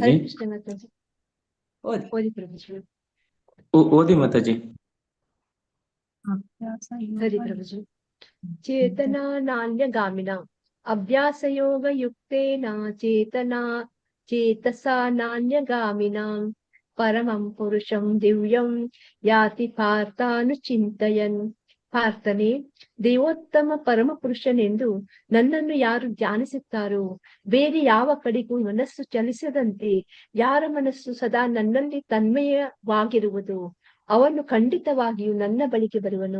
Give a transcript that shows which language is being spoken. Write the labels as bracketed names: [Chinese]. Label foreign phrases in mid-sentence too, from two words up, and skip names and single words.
[Kannada] ಹರೇ ಕೃಷ್ಣ ಮಾತಾಜಿ. ಓದಿ ಪ್ರಭುಜಿ. ಓದಿ ಮಾತಾಜಿ. [Sanskrit] ಹರಿ ಪ್ರಭುಜಿ. ಚೇತನಾ ನಾಣ್ಯಗಾಮಿನ ಅಭ್ಯಾಸಯೋಗ ಯುಕ್ತೇನ ಚೇತಸಾ ನಾಣ್ಯಗಾಮಿನ ಪರಮಂ ಪುರುಷಂ ದಿವ್ಯಂ ಯಾತಿ ಪಾರ್ಥಾನುಚಿಂತಯನ್. [Kannada] ಪಾರ್ಥನೆ, ದೇವೋತ್ತಮ ಪರಮ ಪುರುಷನೆಂದು ನನ್ನನ್ನು ಯಾರು ಧ್ಯಾನಿಸುತ್ತಾರೋ, ಬೇರೆ ಯಾವ ಕಡೆಗೂ ಮನಸ್ಸು ಚಲಿಸದಂತೆ ಯಾರ ಮನಸ್ಸು ಸದಾ ನನ್ನಲ್ಲಿ ತನ್ಮಯವಾಗಿರುವುದು, ಅವನು ಖಂಡಿತವಾಗಿಯೂ ನನ್ನ ಬಳಿಗೆ ಬರುವನು.